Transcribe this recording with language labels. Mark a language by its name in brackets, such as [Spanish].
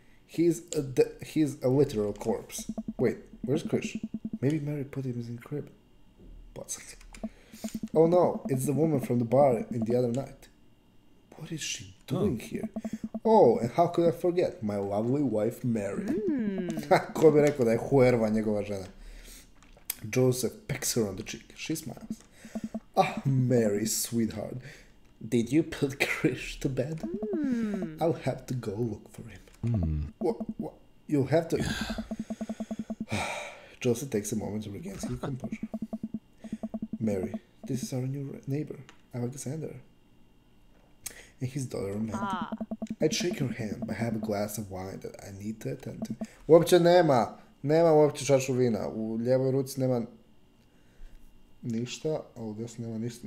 [English] He's a literal corpse. Wait, where's Krish? Maybe Mary put him in the crib. But oh no, it's the woman from the bar in the other night. What is she doing here? Oh, and how could I forget? My lovely wife, Mary. [Croatian] Ko bi rekao da je huerva njegova žena? [English] Joseph pecks her on the cheek. She smiles. Ah, Mary, sweetheart. Did you put Krish to bed? I'll have to go look for him. What? You'll have to... Joseph takes a moment to regain his composure. Mary, this is our new neighbor, Alexander. And his daughter, Amanda. I'd shake her hand, but I have a glass of wine that I need to attend to. [Croatian] Uopće nema uopće čašu vina. U lijevoj ruci nema ništa, a u desnoj nema ništa.